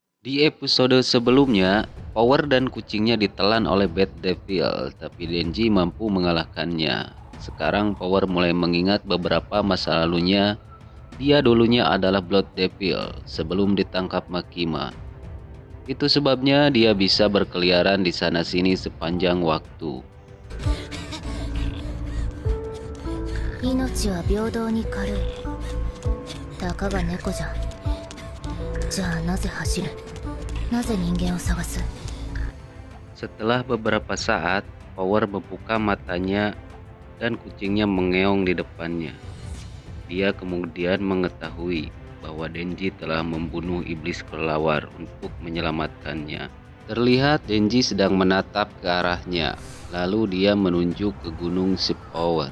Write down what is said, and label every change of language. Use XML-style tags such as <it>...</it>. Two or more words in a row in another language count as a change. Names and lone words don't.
<id>Di episode sebelumnya, Power dan kucingnya ditelan oleh Bad Devil, tapi Denji mampu mengalahkannya. Sekarang Power mulai mengingat beberapa masa lalunya. Dia dulunya adalah Blood Devil sebelum ditangkap Makima. Itu sebabnya dia bisa berkeliaran di sana-sini sepanjang waktu.</id> <ja>命は平等に軽い。たかが猫じゃん。じゃあなぜ走る？なぜ人間を探す？</ja> <id>Setelah beberapa saat, Power membuka matanya dan kucingnya mengeong di depannya. Dia kemudian mengetahui bahwa Denji telah membunuh iblis kelelawar untuk menyelamatkannya. Terlihat Denji sedang menatap ke arahnya, lalu dia menunjuk ke gunung si Power.</id>